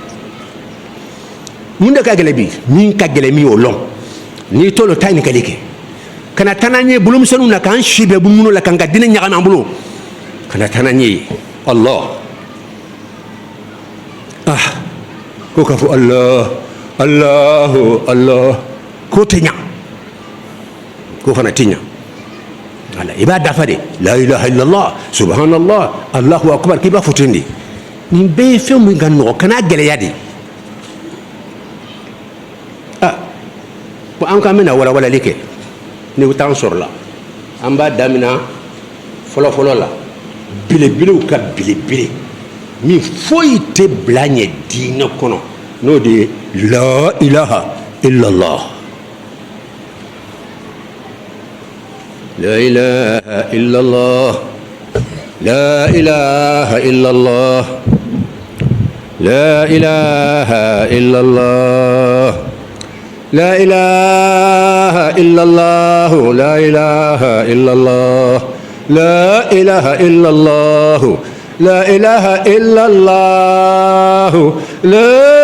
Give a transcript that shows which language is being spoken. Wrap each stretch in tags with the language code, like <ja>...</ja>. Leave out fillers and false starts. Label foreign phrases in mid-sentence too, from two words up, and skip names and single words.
<bm>mun de ka gɛlɛn bi min ka gɛlɛn min y'o lɔn n'i t'o lɔn taa ɲininkali kɛ kana taa n'an ye bolomisɛnninw na k'an si bɛɛ munumunu la k'an ka diinɛ ɲagami an bolo kana taa n'an ye Allah ko k'a fɔ Allah k'o tɛ ɲa k'o fana tɛ ɲa ala i b'a dafa de la</bm> <ar>إله إلا الله سبحان الله الله أكبر</ar> <bm>k'i b'a fɔ ten de nin bɛɛ ye fɛn min ka nɔgɔ kana gɛlɛya de ko an k'an bɛna walawalali kɛ ni o t'an sɔrɔ la an b'a daminɛ fɔlɔ-fɔlɔ la belebelew ka belebele min foyi tɛ bila ɲɛ diinɛ kɔnɔ n'o de ye</bm> <ar>لا إله إلا الله لا إله إلا الله لا إله إلا الله لا إله إلا الله لا إله إلا الله لا إله إلا الله لا إله إلا الله لا إله إلا الله لا</ar>